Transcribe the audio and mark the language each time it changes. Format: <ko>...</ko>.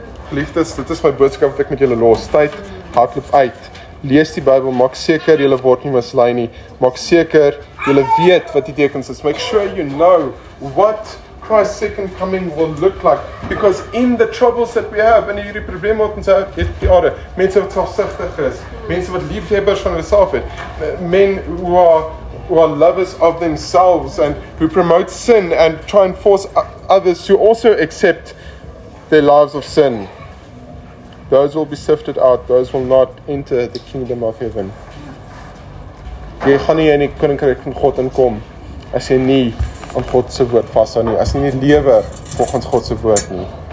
<af>Geliefdes, dit is my boodskap wat ek met julle los. Tyd hardloop uit. Lees die Bybel, maak seker julle word nie mislei nie. Maak seker julle weet wat die tekens is.</af> <en>Make sure you know what Christ's second coming will look like. Because in the troubles that we have,</en> <af>en hierdie probleme wat ons het die aarde, mense wat selfsugtig is, mense wat liefhebbers van hulself het,</af> <en>men who are lovers of themselves and who promote sin and try and force others to also accept their lives of sin. Those will be sifted out. Those will not enter the kingdom of heaven.</en> <af>Jy gaan nie in die koninkryk van God inkom as jy nie aan God se woord vashou nie, as jy nie lewe volgens God se woord nie.</af>